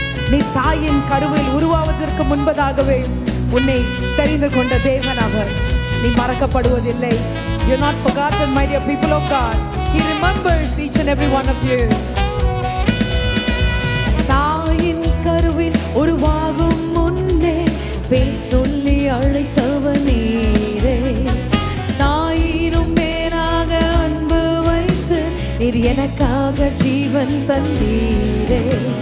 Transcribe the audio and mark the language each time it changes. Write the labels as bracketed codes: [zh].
[ta] நீ தாயின் கருவில் உருவாவதற்கு முன்பதாகவே உன்னை தெரிந்து கொண்ட தேவன் அவர். நீ மறக்கப்படுவதில்லை. [en] You're not forgotten, my dear people of God. He remembers each and every one of you. [ta] தாயின் கருவில் உருவாகும் முன்னே பேர் சொல்லி அழைத்தவர் நீரே. தாயினும் மேலாக அன்பு வைத்து நீர் எனக்காக ஜீவன் தந்தீரே.